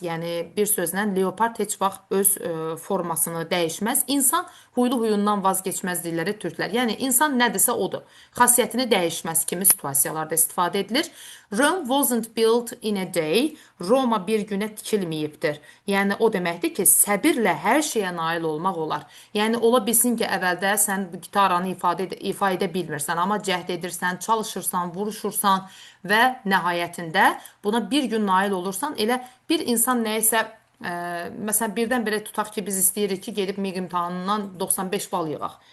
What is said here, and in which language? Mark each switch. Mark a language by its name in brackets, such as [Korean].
[Azerbaijani] Yəni bir sözlə leopard heç vaxt öz formasını dəyişməz. İnsan huylu huyundan vazgeçməz deyirlər türklər. Yəni insan nədirsə odur. Xasiyyətini dəyişməz kimi situasiyalarda istifadə edilir. [English] Rome wasn't built in a day. [Azerbaijani] Roma bir günə tikilməyibdir. Yəni o deməkdir ki, səbirlə hər şeyə nail olmaq olar. Yəni ola bilsin ki, əvvəldə sən bu gitaranı ifa edə bilmirsən, amma cəhd edirsən, çalışırsan, vuruşursan və nəhayətində buna bir gün nail olursan, elə bir insan nəyisə, məsələn, birdən-birə tutaq ki, biz istəyirik ki, gedib MİQ imtahanından 95 bal yığaq.